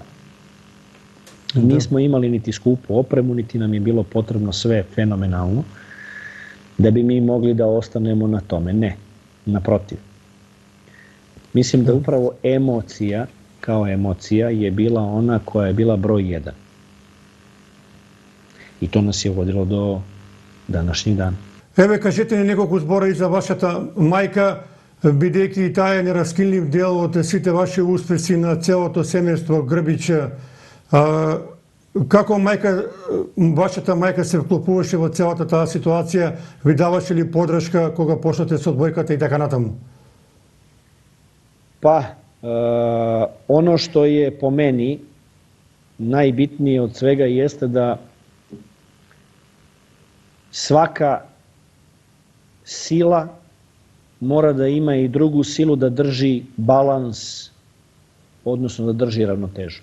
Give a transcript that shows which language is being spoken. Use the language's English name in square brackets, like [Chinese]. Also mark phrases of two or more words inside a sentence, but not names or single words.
[Serbian] Nismo imali niti skupu opremu, niti nam je bilo potrebno sve fenomenalno da bi mi mogli da ostanemo na tome. Ne, naprotiv. Mislim da upravo emocija, kao emocija, je bila ona koja je bila broj 1. I to nas je vodilo do današnjih dana. [Macedonian] Еве, кажете ни неколку збора и за вашата мајка, бидејќи и таа е нераскинлив дел од сите ваши успеси на целото семејство Грбич. Како вашата мајка се вклопуваше во целата таа ситуација? Ви даваше ли подршка кога почнате со одбојката и така натаму? [Serbian] Pa, ono što je po meni najbitnije od svega jeste da svaka sila mora da ima i drugu silu da drži balans, odnosno da drži ravnotežu.